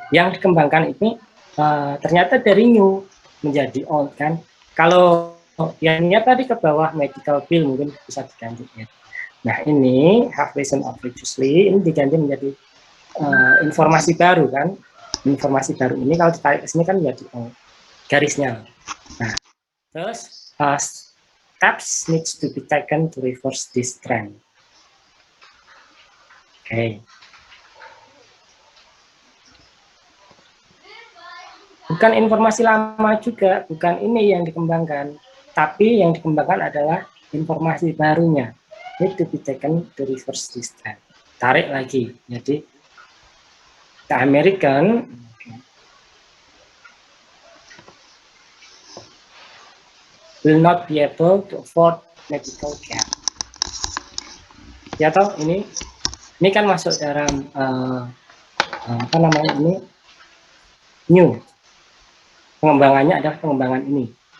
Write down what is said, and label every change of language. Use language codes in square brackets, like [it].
[id] Yang dikembangkan ini ternyata dari new menjadi old kan. Kalau yang tadi ke bawah medical bill mungkin bisa diganti ya. Nah ini [en] have risen outrageously [id] ini diganti menjadi informasi baru kan. Informasi baru ini kalau ditarik ke sini kan menjadi garisnya. Nah, terus [en] steps needs to be taken to reverse this trend. [id] Oke. Bukan informasi lama juga, bukan ini yang dikembangkan, tapi yang dikembangkan adalah informasi barunya. [en] Need to be taken to reverse this trend. [id] Tarik lagi, jadi [en] the American will not be able to afford medical care. [id] Ya toh, ini kan masuk dalam apa namanya ini new. Pengembangannya adalah pengembangan ini.